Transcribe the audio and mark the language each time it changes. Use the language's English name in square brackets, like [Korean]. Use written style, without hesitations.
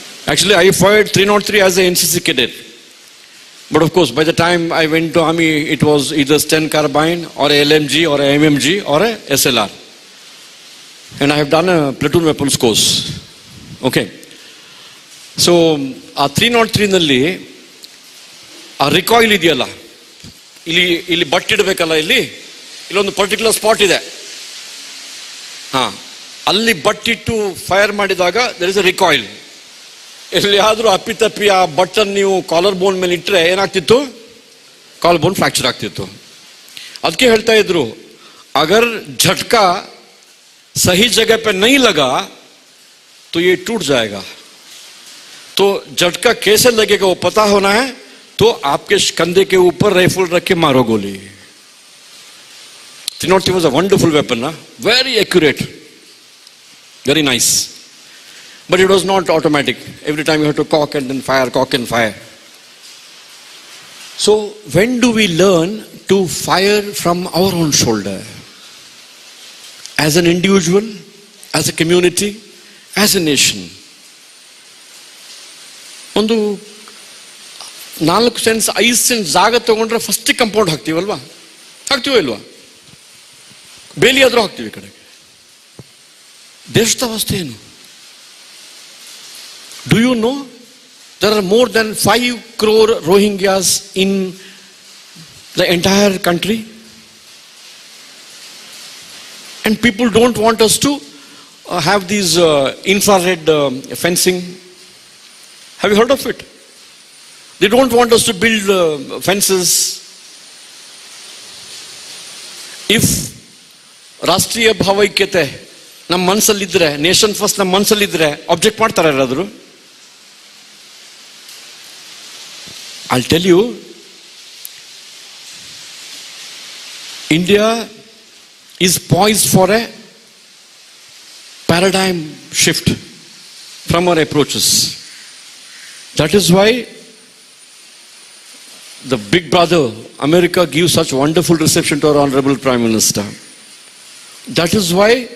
[English] Actually, I fired 303 as an NCC cadet. But of course, by the time I went to army, it was either Sten carbine or a LMG or a MMG or a SLR. And I have done a platoon weapons course. Okay. [Kannada] So, ಆ 303 ನಲ್ಲಿ ಆ ರಿಕಾಯಿಲ್ ಇದೆಯಲ್ಲ, ಇಲ್ಲಿ but ಇಡಬೇಕಲ್ಲ, ಇಲ್ಲೊಂದು particular spot ಇದೆ. ಅಲ್ಲಿ ಬಟ್ಟಿಟ್ಟು fire ಮಾಡಿದಾಗ [English] There is a recoil. [Kannada] ಎಲ್ಲಿಯಾದರೂ ಅಪ್ಪಿತಪ್ಪಿ ಆ ಬಟ್ಟನ್ನು ನೀವು ಕಾಲರ್ ಬೋನ್ ಮೇಲೆ ಇಟ್ಟರೆ ಏನಾಗ್ತಿತ್ತು? ಕಾಲರ್ ಬೋನ್ ಫ್ರಾಕ್ಚರ್ ಆಗ್ತಿತ್ತು. ಅದಕ್ಕೆ ಹೇಳ್ತಾ ಇದ್ರು, [Hindi] ಅಗರ್ झटका सही जगह पे नहीं लगा तो ये टूट जाएगा. तो झटका कैसे लगेगा वो पता होना है, तो आपके कंधे के ऊपर राइफल रख के मारो गोली. [English] 303 was a wonderful weapon, very accurate. Very nice. But it was not automatic. Every time you had to cock and then fire, cock and fire. So when do we learn to fire from our own shoulder? As an individual, as a community, as a nation. [Kannada] ಒಂದು 4 sense 5 sense ಜಾಗ ತಗೊಂಡ್ರೆ first compound ಹಾಕ್ತೀವಲ್ವಾ? ಹಾಕ್ತೀವೋ ಇಲ್ವಾ? ಬೇಲಿ ಆದರೂ ಹಾಕ್ತೀವಿ ಈ ಕಡೆಗೆ. ದೇಶದ ಅವಸ್ಥೆ ಏನು? [English] Do you know there are more than 5 crore Rohingyas in the entire country? And people don't want us to have these infrared fencing. Have you heard of it? They don't want us to build fences. [Kannada] If ರಾಷ್ಟ್ರೀಯ ಭಾವೈಕ್ಯತೆ ನಮ್ಮ ಮನಸ್ಸಲ್ಲಿದ್ರೆ, [English] nation first [Kannada] ನಮ್ಮ ಮನಸ್ಸಲ್ಲಿದ್ರೆ object ಮಾಡ್ತಾರೆ ಯಾರಾದರೂ? [English] I'll tell you, India is poised for a paradigm shift from our approaches. That is why the big brother, America, gives such wonderful reception to our Honorable Prime Minister. That is why